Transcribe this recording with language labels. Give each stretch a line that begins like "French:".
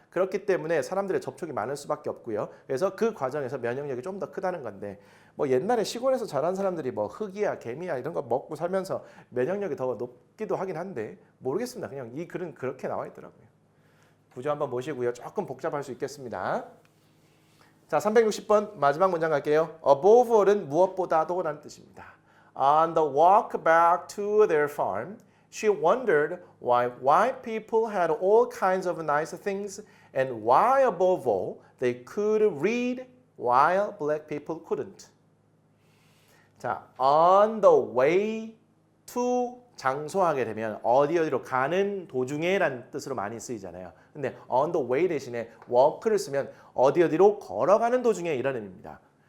Korean: 그렇기 때문에 사람들의 접촉이 많을 수밖에 없고요. 그래서 그 과정에서 면역력이 좀 더 크다는 건데 뭐 옛날에 시골에서 자란 사람들이 뭐 흙이야 개미야 이런 거 먹고 살면서 면역력이 더 높기도 하긴 한데 모르겠습니다. 그냥 이 글은 그렇게 나와 있더라고요. 구조 한번 보시고요. 조금 복잡할 수 있겠습니다. 자, 360번 마지막 문장 갈게요. Above all은 무엇보다도 라는 뜻입니다.
English: On the walk back to their farm, she wondered why white people had all kinds of nice things and why above all they could read while black people couldn't.
Korean: 자,
English: on the way to
Korean: 장소하게 되면 어디로 가는 도중에 라는 뜻으로 많이 쓰이잖아요. 근데 on the way 대신에 walk를 쓰면 어디로 걸어가는 도중에 이라는 의미입니다.